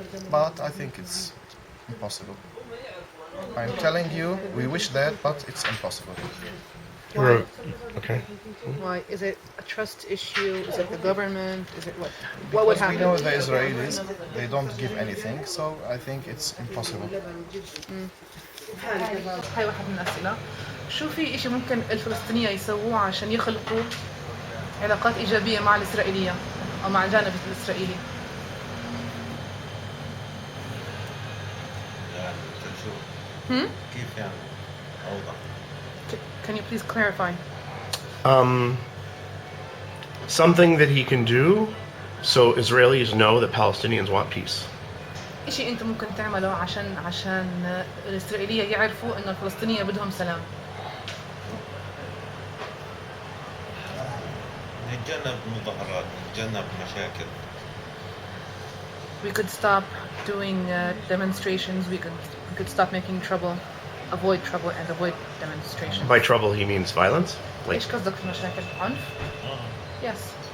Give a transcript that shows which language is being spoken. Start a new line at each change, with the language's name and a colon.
English: But I think it's impossible. I'm telling you, we wish that, but it's impossible. Okay. Why? Is it a trust issue? Is it the government? Is it what? What would Because we happen? know the Israelis, they don't give anything, so I think it's impossible.
Arabic: هاي واحد من الأسئلة. شو في إشي ممكن الفلسطينية يسووه عشان يخلقوا علاقات إيجابية مع الإسرائيلية أو مع الجانب الإسرائيلي؟ كيف يعني أوضح؟
English: Can you please clarify? Something that he can do so Israelis know that Palestinians want peace.
Arabic: إشي أنت ممكن تعمله عشان الإسرائيلية يعرفوا إنه الفلسطينية بدهم سلام. نتجنب مظاهرات، نتجنب مشاكل.
English: We could stop doing demonstrations. We could stop making trouble, avoid trouble, and avoid demonstrations. By trouble, he means violence. Like,
Arabic: إيش قصدك في مشاكل عنف؟
English: Yes.